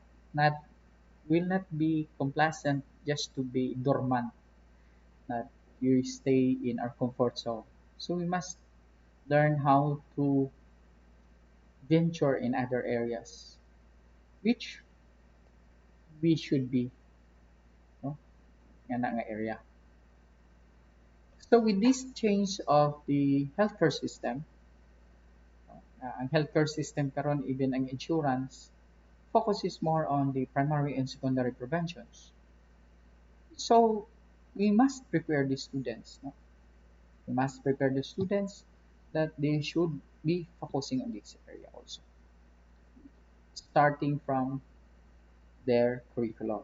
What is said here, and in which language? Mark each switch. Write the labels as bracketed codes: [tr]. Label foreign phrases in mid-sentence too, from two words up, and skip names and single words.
[en] Not will not be complacent just to be dormant, not you stay in our comfort zone. So we must learn how to venture in other areas, which we should be, no? [ceb] Yan nga area. [en] So with this change of the healthcare system, ang healthcare system karon even ang insurance focuses more on the primary and secondary preventions. So we must prepare the students, no? We must prepare the students that they should be focusing on this area also, starting from their curriculum.